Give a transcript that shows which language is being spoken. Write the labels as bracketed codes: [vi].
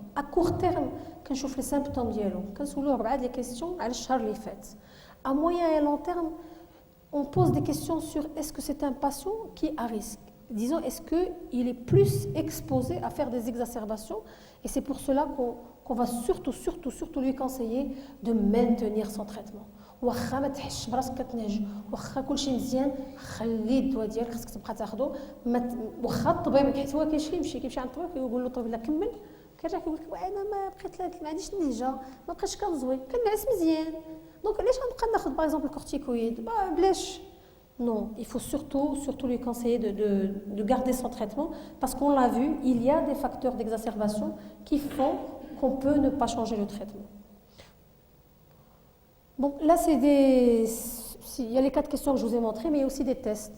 [fr] À court terme, quand je chauffe les symptômes dialo, quand je vous les questions, à les faites. À moyen et long terme, on pose des questions sur est-ce que c'est un patient qui est à risque. Disons, est-ce qu'il est plus exposé à faire des exacerbations? Et c'est pour cela qu'on va surtout lui conseiller de maintenir son traitement. [ar] واخا ما تحسش براسك كتنهج واخا كلشي مزيان خلي الدواء ديالك خصك تبقى تاخذو واخا الطبيب حيت هو كيمشي عند الطبيب كيقول له الطبيب لا كمل كيرجع كيقول لك انا ما بقيت ما عنديش النهجه ما بقيتش كنزوي كنعس مزيان دونك علاش غنبقى ناخذ باغ اكزومبل الكورتيكويد بلاش. [fr] Non, il faut surtout lui conseiller de garder son traitement parce qu'on l'a vu, il y a des facteurs d'exacerbation qui font qu'on peut ne pas changer le traitement. Bon, là, il y a les 4 questions que je vous ai montrées, mais il y a aussi des tests.